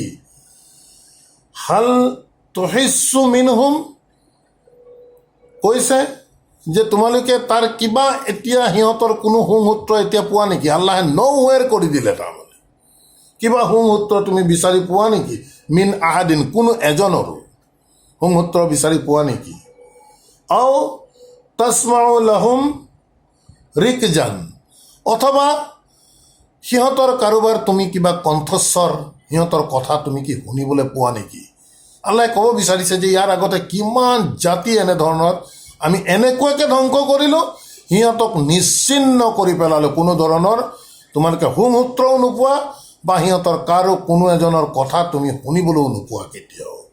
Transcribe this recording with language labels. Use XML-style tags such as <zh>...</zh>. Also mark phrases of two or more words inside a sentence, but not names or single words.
<ar>هل تحس منهم,</ar> <as>কৈছে যে তোমালোকে তাৰ কিবা এতিয়া সিহঁতৰ কোনো সংসূত্ৰ এতিয়া পোৱা নেকি? আল্লাহে নৌৱেৰ কৰি দিলে, তাৰমানে কিবা সংসূত্ৰ তুমি বিচাৰি পোৱা নেকি?</as> <ar>من أحد,</ar> <as>কোনো এজনৰো সংসূত্ৰ বিচাৰি পোৱা নেকি?</as> <ar>أو تسمع لهم ركزا,</ar> <as>অথবা সিহঁতৰ কাৰোবাৰ তুমি কিবা কণ্ঠস্বৰ, সিহঁতৰ কথা তুমি কি শুনিবলৈ পোৱা নেকি? আল্লাহে ক'ব বিচাৰিছে যে ইয়াৰ আগতে কিমান জাতি এনেধৰণৰ আমি এনেকুৱাকৈ ধ্বংস কৰিলোঁ, সিহঁতক নিশ্চিন্ন কৰি পেলালোঁ, কোনো ধৰণৰ তোমালোকে সংসূত্ৰও নোপোৱা, বা সিহঁতৰ কাৰো কোনো এজনৰ কথা তুমি শুনিবলৈও নোপোৱা কেতিয়াও।</as>